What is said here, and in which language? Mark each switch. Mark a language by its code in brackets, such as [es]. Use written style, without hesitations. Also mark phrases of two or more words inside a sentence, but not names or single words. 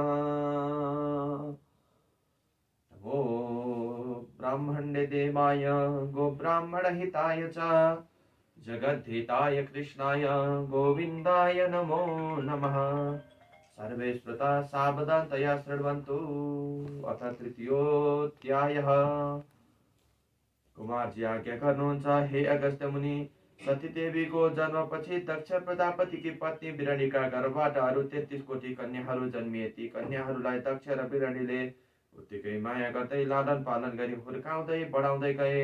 [sa] नमो ब्राह्मणे देवाय गोब्राह्मणहिताय च जगद्धिताय कृष्णाय गोविन्दाय नमो नमः। सर्वे श्रोता सावधानतया शृण्वन्तु। अथ तृतीयोऽध्यायः। [ne] कुमारजी आज्ञा गर्नुहुन्छ, हे अगस्त्य मुनि, सती देवीको जन्मपछि दक्ष प्रजापतिकी पत्नी बिरणीका गर्भबाट अरु 33 कोटी कन्याहरू जन्मिए। ती कन्याहरूलाई दक्ष र बिरणीले उत्तिकै माया गर्दै लालन पालन गरी हुर्काउँदै बढाउँदै गए।